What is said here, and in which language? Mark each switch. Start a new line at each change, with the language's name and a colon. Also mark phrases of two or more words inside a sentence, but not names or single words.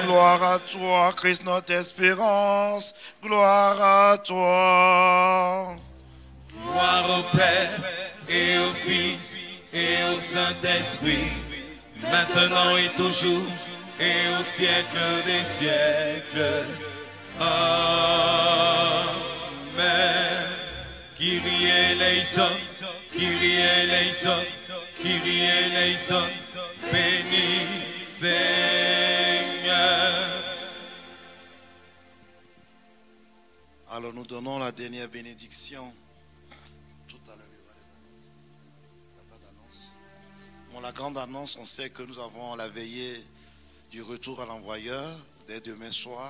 French: Gloire à toi, Christ, notre espérance. Gloire à toi. Gloire au Père et au Fils et au Saint-Esprit, maintenant et toujours et au siècle des siècles. Amen.
Greek: Kyrie eleison, Kyrie eleison, Kyrie eleison,
French: béni Seigneur. Alors nous donnons la dernière bénédiction. Bon, la grande annonce, on sait que nous avons la veillée du retour à l'envoyeur dès demain soir.